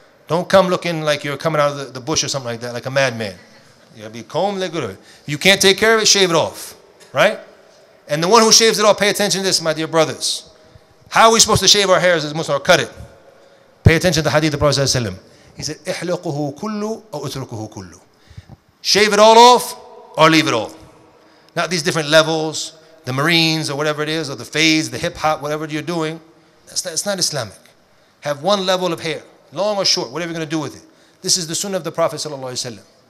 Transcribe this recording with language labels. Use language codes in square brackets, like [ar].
[en] Don't come looking like you're coming out of the bush or something like that, like a madman. You gotta be combed, let go of it. If you can't take care of it, shave it off. Right? And the one who shaves it off, pay attention to this, my dear brothers. How are we supposed to shave our hairs as Muslims or cut it? Pay attention to the hadith of the Prophet ﷺ. He said, [ar] إحلقه كله أو أتركه كله. [en] Shave it all off or leave it all. Not these different levels, the Marines or whatever it is, or the fades, the hip hop, whatever you're doing. It's not Islamic. Have one level of hair, long or short, whatever you're going to do with it. This is the sunnah of the Prophet ﷺ.